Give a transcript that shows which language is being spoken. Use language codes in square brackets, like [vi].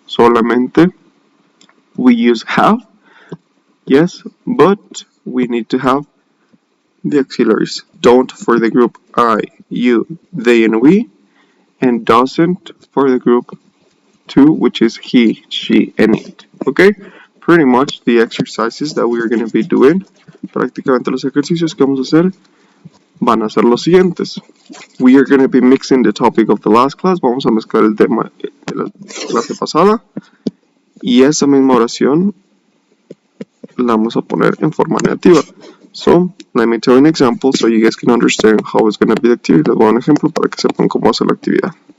[en] Solamente we use have, yes, but we need to have the auxiliaries. Don't for the group I, you, they, and we, and doesn't for the group 2, which is he, she, and it. Okay? Pretty much the exercises that we are going to be doing, [es] prácticamente los ejercicios que vamos a hacer van a ser los siguientes. [en] We are going to be mixing the topic of the last class. [es] Vamos a mezclar el tema de la clase pasada. Y esa misma oración la vamos a poner en forma negativa. [en] So, let me tell you an example so you guys can understand how it's going to be the activity. [es] Les voy a dar un ejemplo para que sepan cómo hacer la actividad.